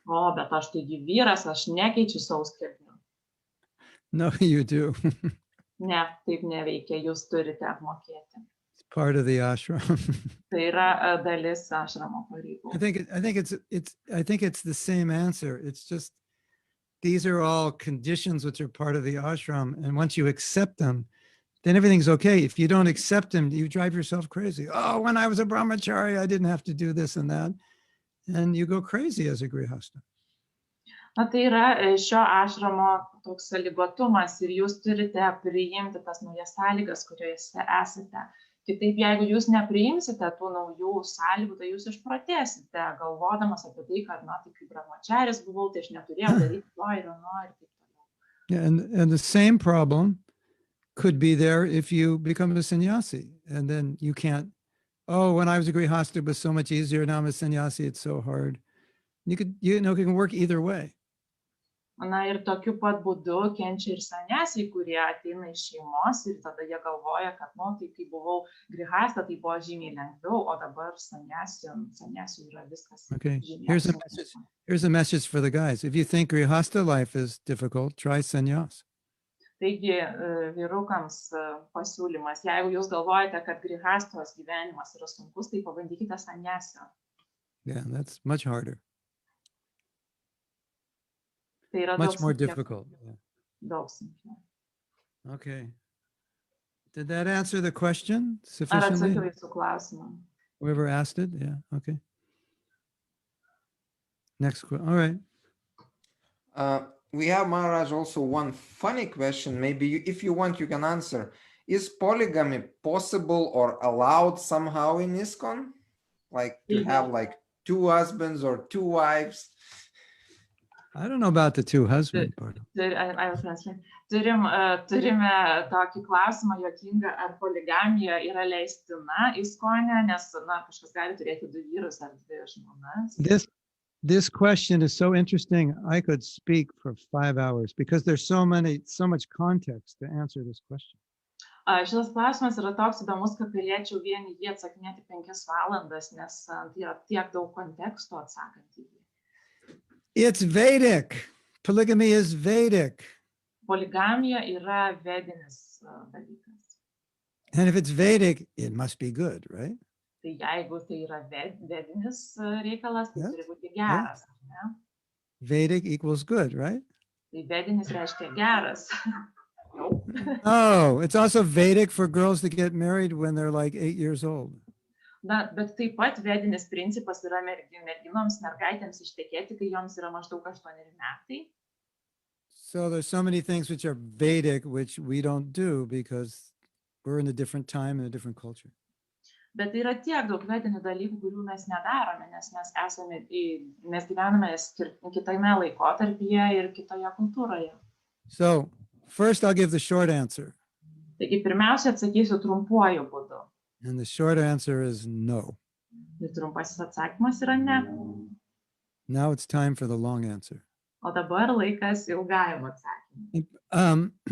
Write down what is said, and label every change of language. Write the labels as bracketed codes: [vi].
[lt] O, bet aš taigi vyras, aš nekeičiu sauskelnių. [en] No, you do. [lt] Ne, taip neveikia, jūs turite apmokėti. [en] It's part of the ashram. [lt] Tai yra dalis ašramo pareigų. [en] I think it's the same answer. It's just these are all conditions which are part of the ashram, and once you accept them, then everything's okay. If you don't accept them, you drive yourself crazy. Oh, when I was a brahmachari, I didn't have to do this and that. And you go crazy as a grihasta. [lt] Na, tai yra šio ašramo toks sąlygotumas ir jūs turite priimti tas naujas sąlygas, kuriuose esate. Kitaip, jeigu jūs nepriimsite tų naujų sąlygų, tai jūs išprotėsite, galvodamas apie tai, kad, na, tai kaip brahmacharis buvau, tai aš neturėjau daryti to ir ano ir taip toliau. [en] Yeah, and the same problem could be there if you become a sannyasi, and then you can't. Oh, when I was a grihastha, it was so much easier. Now I'm a sannyasi; it's so hard. It can work either way. [lt] Na ir tokiu pat būdu kenčia ir sanyasiai, kurie ateina iš šeimos ir tada jie galvoja, kad, nu, tai kai buvau grihastha, tai buvo žymiai lengviau, o dabar sanyasiui yra viskas. [en] Okay, here's a message for the guys. If you think grihastha life is difficult, try sannyas. [lt] Taigi, vyrukams pasiūlymas, jeigu jūs galvojate, kad grihastos gyvenimas yra sunkus, tai pabandykite sanyasio. [en] Yeah, that's much harder. [lt] Tai yra [en] much more difficult. [lt] Daug sunkiau. [en] Okay. Did that answer the question [lt] Ar [en] sufficiently? [lt] atsakiau jūsų klausimą? [en] Whoever asked it? Yeah, okay. Next question. All right. We have, Maharaj, also one funny question. Maybe if you want, you can answer. Is polygamy possible or allowed somehow in ISKCON? Like to have like 2 husbands or 2 wives? I don't know about the 2 husband part. [lt] Turime tokį klausimą juokingą, ar poligamija yra leistina ISKCONe, nes, na, kažkas gali turėti 2 vyrus ar 2 žmonas. [en] This question is so interesting. I could speak for 5 hours because there's so much context to answer this question. [lt] Šitas klausimas yra toks įdomus, kad galėčiau vien jį atsakinėti 5 valandas, nes tai yra tiek daug konteksto atsakant į jį. [en] It's Vedic. Polygamy is Vedic. [lt] Poligamija yra vedinis dalykas. [en] And if it's Vedic, it must be good, right? [lt] Tai jeigu tai yra vedinis reikalas, tai turi būti geras, ne? [en] Vedic equals good, right? [lt] Tai vedinis reiškia geras. [en] Oh, it's also Vedic for girls to get married when they're like 8 years old. [lt] Na, bet taip pat vedinis principas yra merginoms, mergaitėms ištekėti, kai joms yra maždaug 8 metai. [en] So there's so many things which are Vedic, which we don't do because we're in a different time and a different culture. [lt] Bet yra tiek daug vedinių dalykų, kurių mes nedarome, nes mes gyvename kitame laikotarpyje ir kitoje kultūroje. [en] So first I'll give the short answer. [lt] Taigi pirmiausia atsakysiu trumpuoju būdu. [en] And the short answer is no. [lt] Ir trumpasis atsakymas yra ne. [en] Now it's time for the long answer. [lt] O dabar laikas ilgajam atsakymui.